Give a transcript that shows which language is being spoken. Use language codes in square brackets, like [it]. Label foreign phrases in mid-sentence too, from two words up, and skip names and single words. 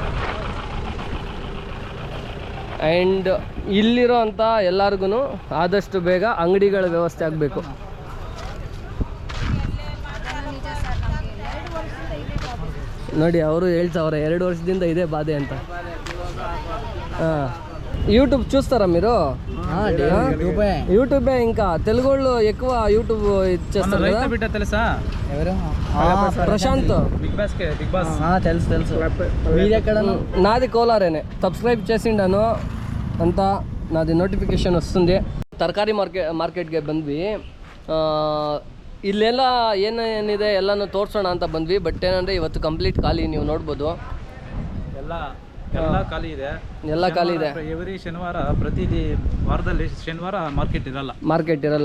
[kn] ಆ್ಯಂಡ್ ಇಲ್ಲಿರೋ ಅಂಥ ಎಲ್ಲರಿಗೂ ಆದಷ್ಟು ಬೇಗ ಅಂಗಡಿಗಳ ವ್ಯವಸ್ಥೆ ಆಗಬೇಕು. ನೋಡಿ, ಅವರು ಹೇಳ್ತಾವ್ರೆ 2 ವರ್ಷದಿಂದ ಇದೇ బాధే ಅಂತ. [te] యూట్యూబ్ చూస్తారా మీరు? యూట్యూబే. ఇంకా తెలుగులో ఎక్కువ యూట్యూబ్ చేస్తారు కదా. బిడ్డ తెలుసా? ప్రశాంత్ బిగ్ బాస్ తెలుసు. మీరెక్కడ? నాది కోలారేనే. సబ్స్క్రైబ్ చేసిండాను ಅಂತ నాది నోటిఫికేషన్ వస్తుంది. [kn] ತರಕಾರಿ ಮಾರ್ಕೆಟ್ಗೆ ಬಂದ್ವಿ. ಇಲ್ಲೆಲ್ಲ ಏನೇನಿದೆ ಎಲ್ಲನೂ ತೋರಿಸೋಣ ಅಂತ ಬಂದ್ವಿ. ಬಟ್ ಏನಂದರೆ ಇವತ್ತು ಕಂಪ್ಲೀಟ್ ಖಾಲಿ, ನೀವು ನೋಡ್ಬೋದು ಎಲ್ಲ ಖಾಲಿ ಇದೆ. ಎಲ್ಲ ಖಾಲಿ ಇದೆ. ಎವ್ರಿ ಶನಿವಾರ ವಾರದಲ್ಲಿ ಶನಿವಾರ ಮಾರ್ಕೆಟ್ ಇರಲ್ಲ.